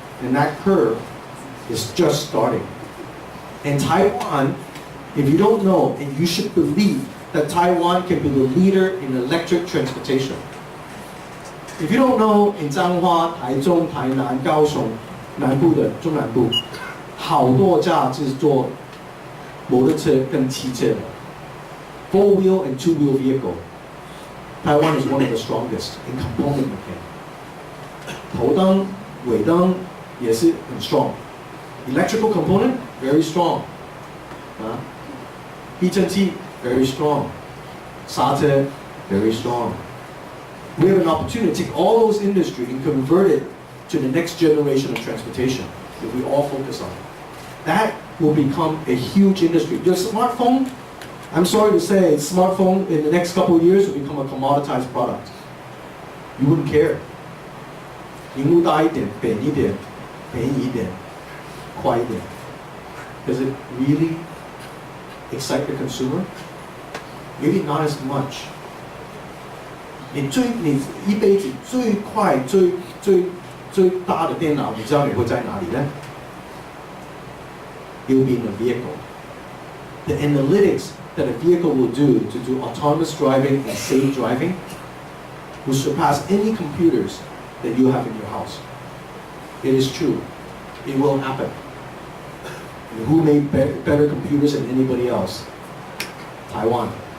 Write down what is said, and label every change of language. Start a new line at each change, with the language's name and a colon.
English: And that curve is just starting. And Taiwan, if you don't know, and you should believe that Taiwan can be the leader in electric transportation. If you don't know, in Zhanghua, Taichung, Tainan, Kaohsiung,
Chinese: 南部的中南部，好多家是做摩托车跟汽车的 ，
English: 4-wheel and 2-wheel vehicle. Taiwan is one of the strongest in component making.
Chinese: 头灯、尾灯也是很 strong.
English: Electrical component very strong. 避震器 very strong. 刹车 very strong. We have an opportunity to take all those industry and convert it to the next generation of transportation if we all focus on it. That will become a huge industry. Your smartphone, I'm sorry to say, smartphone in the next couple of years will become a commoditized product. You wouldn't care.
Chinese: 荧幕大一点，扁一点，便宜一点，快一点。
English: Does it really excite the consumer? Maybe not as much.
Chinese: 你一辈子最快最大的电脑，你知道你会在哪里呢？
English: It will be in a vehicle. The analytics that a vehicle will do to do autonomous driving and safe driving will surpass any computers that you have in your house. It is true. It will happen. And who made better computers than anybody else? Taiwan.